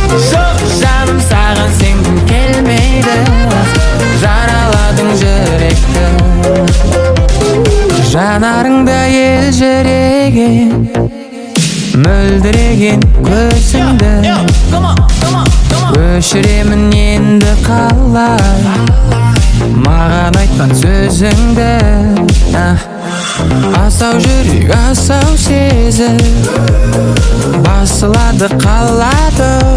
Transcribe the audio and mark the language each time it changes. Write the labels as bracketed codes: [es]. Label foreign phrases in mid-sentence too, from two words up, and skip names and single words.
[kk] Жоқ, жаным, саған сенгім келмейді, жараладың жүректі. Жанарыңда елжіреген Мөлдіреген көзіңді [en] Yo, yo, come on, come on, come on. [kk] өшіремін енді қалай? Маған айтқан сөзіңді, а? Асау жүрек, асау сезім басылады, қалады.